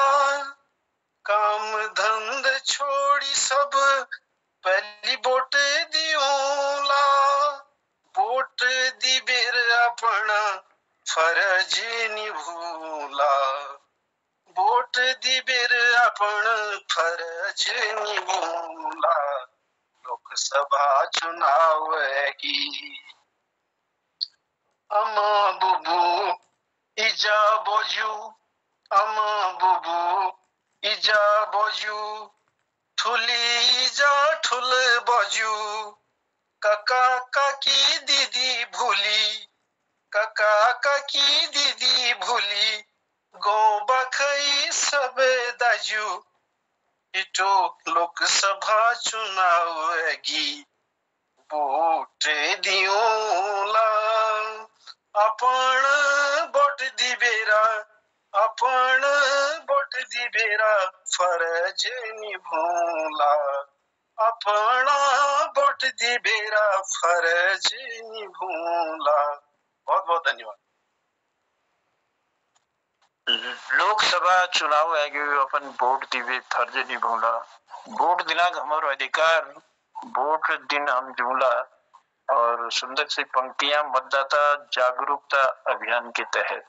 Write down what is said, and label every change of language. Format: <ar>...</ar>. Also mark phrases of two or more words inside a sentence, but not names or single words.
<kfy>काम धंध छोड़ी सब पहली वोट दियोला वोट दी बेर अपना फर्ज निभूला वोट दी बेर अपन फर्ज निभूला लोकसभा चुनाव आएगी अमा बुबू इजा बोजू अमा बुबू इजा बोजू ठुली इजा ठुल बोजू काका काकी दीदी भूली काका काकी दीदी भूली गो बखई सब दाजू इटो लोकसभा चुनाव आएगी वोट दियोला अपन वोट दी आपण बोट दी बेरा फरज निभूला, आपण बोट दी बेरा फरज निभूला।</kfy> <hi>बहुत बहुत धन्यवाद।</hi> <kfy>लोकसभा चुनाव आगे अपन वोट दिवे फर्ज निभूला, वोट दिनाक हमारो अधिकार, वोट दिन हम जूला।</kfy> <hi>और सुंदर सी पंक्तियां मतदाता जागरूकता अभियान के तहत।</hi>